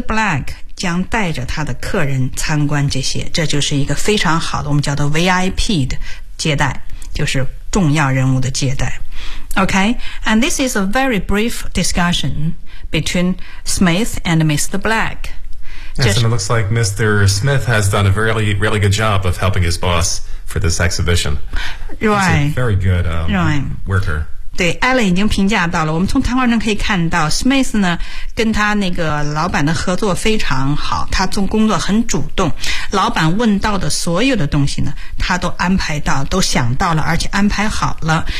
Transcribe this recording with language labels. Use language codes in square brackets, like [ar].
[zh] Black 将带着他的客人参观这些，这就是一个非常好的，我们叫做 VIP 的接待，就是重要人物的接待。 [en] Okay, and this is a very brief discussion between Smith and Mr. Black. Yes, and it looks like Mr. Smith has done a really, really good job of helping his boss for this exhibition. Right. He's a very good worker. [zh] 对 ,Allen 已经评价到了，我们从谈话中可以看到 ,Smith 呢跟他那个老板的合作非常好，他做工作很主动，老板问到的所有的东西呢他都安排到，都想到了，而且安排好了。